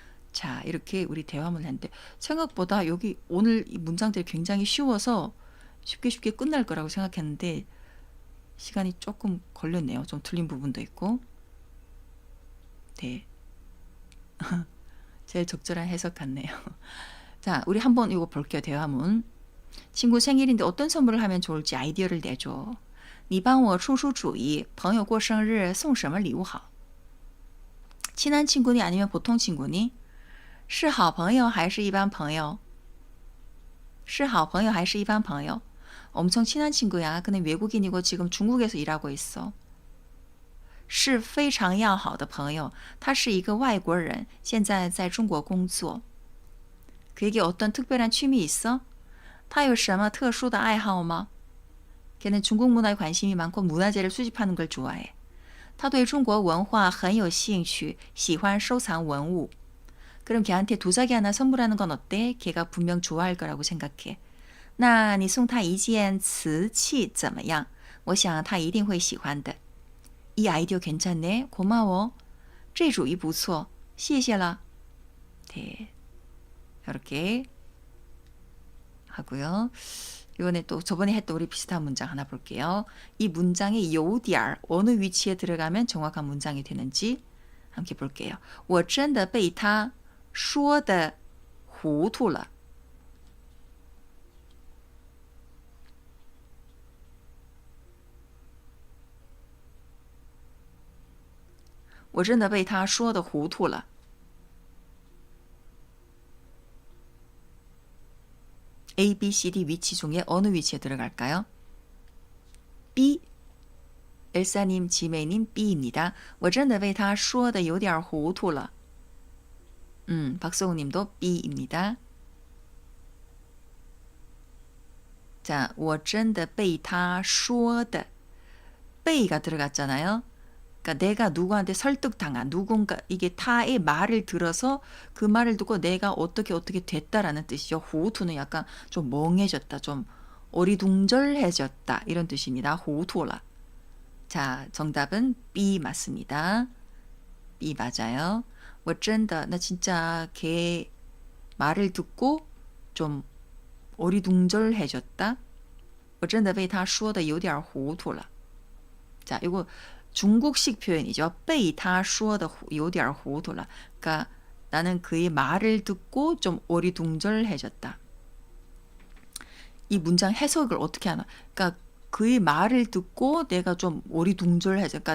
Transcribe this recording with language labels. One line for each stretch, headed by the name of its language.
Korean: 자, 이렇게 우리 대화문을 했는데 생각보다 여기 오늘 이 문장들이 굉장히 쉬워서 쉽게 끝날 거라고 생각했는데 시간이 조금 걸렸네요. 좀 틀린 부분도 있고. 네. 제일 적절한 해석 같네요. 자, 우리 한번 이거 볼게요. 대화문. 친구 생일인데 어떤 선물을 하면 좋을지 아이디어를 내줘.
Chinese: 你帮我出出主意朋友过生日送什么礼物好
Korean: 친한 친구니 아니면 보통 친구니?
Chinese: 是好朋友还是一般朋友?是好朋友还是一般朋友?
Korean: 엄청 친한 친구야. 근데 외국인이고 지금 중국에서 일하고 있어.
Chinese: 是非常要好的朋友. 他是一个外国人,现在在中国工作.
Korean: 그에게 어떤 특별한 취미 있어?
Chinese: 他有什么特殊的爱好吗?
Korean: 걔는 중국 문화에 관심이 많고 문화재를 수집하는 걸 좋아해.
Chinese: 他对中国文化很有兴趣,喜欢收藏文物.
Korean: 그럼 걔한테 도자기 하나 선물하는 건 어때? 걔가 분명 좋아할 거라고 생각해.
Chinese: 那你送他一件瓷器怎么样? 我想他一定会喜欢的.
Korean: 이 아이디어 괜찮네. 고마워.
Chinese: 这主意不错.谢谢了.네.
Korean: 이렇게 하고요. 이번에 또 저번에 했던 우리 비슷한 문장 하나 볼게요. 이 문장의 요디알 어느 위치에 들어가면 정확한 문장이 되는지 함께 볼게요.
Chinese: 我真的被他说的糊涂了. "我真的被他说的糊涂了."
Korean: A, B, C, D 위치 중에 어느 위치에 들어갈까요? B 엘사님, 지메이님 B입니다.
Chinese: 我真的为他说的有点糊涂了.
Korean: 박성우님도 B입니다. 자,
Chinese: 我真的被他说的
Korean: 被가 들어갔잖아요. 그러니까 내가 누구한테 설득당한 누군가 이게 타의 말을 들어서 그 말을 듣고 내가 어떻게 됐다라는 뜻이죠. 후투는 약간 좀 멍해졌다, 좀 어리둥절해졌다 이런 뜻입니다. 후투라. 자, 정답은 B 맞습니다. B 맞아요.
Chinese: 我真的
Korean: 나 진짜 걔 말을 듣고 좀 어리둥절해졌다.
Chinese: 我真的被他说的有点糊涂了.
Korean: 자, 이거 중국식 표현이죠.
Chinese: 被他说的有点糊涂了.
Korean: 그러니까 나는 그의 말을 듣고 좀 어리둥절해졌다. 이 문장 해석을 어떻게 하나? 그러니까 그의 말을 듣고 내가 좀 어리둥절해졌다.